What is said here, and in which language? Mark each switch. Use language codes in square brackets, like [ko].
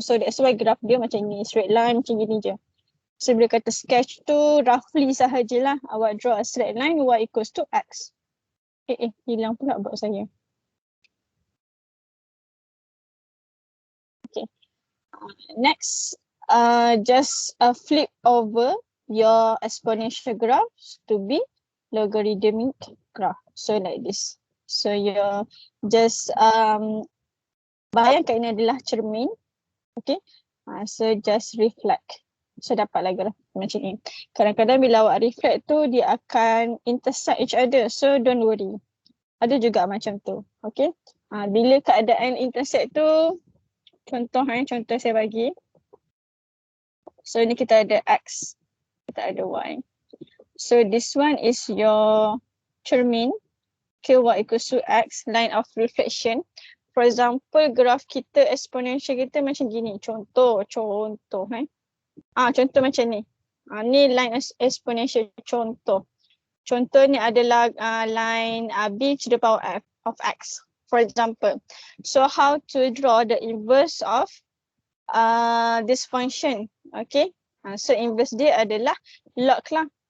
[en] So that's why graph dia macam ni, straight line macam gini je. So bila kata sketch tu roughly sahajalah, awak draw a straight line y equals to x. [ms] Hilang pula box saya. [en] Okay, next just flip over your exponential graphs to be logarithmic graph. So like this. So you just [ms] bayangkan ini adalah cermin. [en] Okay, so just reflect. [ms] So dapatlah graph macam ni. Kadang-kadang bila awak reflect tu dia akan intersect each other. [en] So don't worry. [ms] Ada juga macam tu. Okay, bila keadaan intersect tu, contoh saya bagi. So ni kita ada x, kita ada y. [en] So this one is your cermin. Okay, y equals to x, line of reflection. For example, graph kita, exponential [ms] kita macam gini. Contoh. Contoh macam ni. Ni line exponential contoh. Contoh ni adalah line b to the power of x. [en] For example. So how to draw the inverse of this function? Okay. [ms] So inverse dia adalah log lah.